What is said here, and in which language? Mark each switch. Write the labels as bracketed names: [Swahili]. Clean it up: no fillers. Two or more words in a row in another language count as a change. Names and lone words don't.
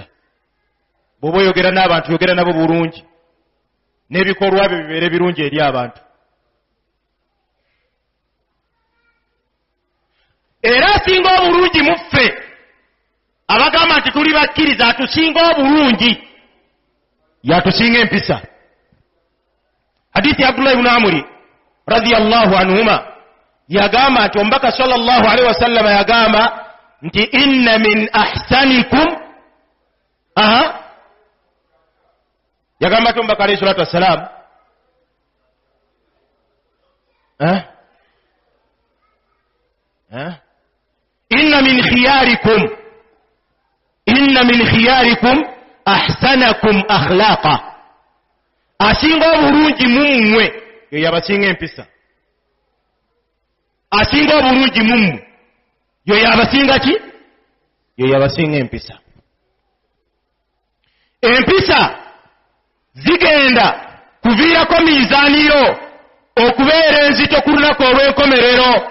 [Ganda] Bw'oba oyogera n'abantu yogera nabo bulungi n'ebikolwa byo bibeere birungi eri abantu. Era asinga obulungi mu ffe abagamba nti tuli bakkiriza atusinga obulungi yatusinga empisa. Hadithi ya Abdullah ibn Amri [Arabic] رضي الله عنهما [Ganda] yagamba nti omubaka [Arabic] صلى الله عليه وسلم [Ganda] yagamba nti [Arabic] إن من أحسنكم [Ganda] yagamba nti omubaka [Arabic] عليه الصلاة والسلام إن من خياركم أحسنكم أخلاقا, [Ganda] asinga obulungi mummwe ye yabasinga empisa. Asinga obulungi mummwe ye yabasinga ki? Ye yabasinga empisa. Empisa zigenda kuviirako miizaaniyo okubeera enzito ku lunaku olw'enkomerero.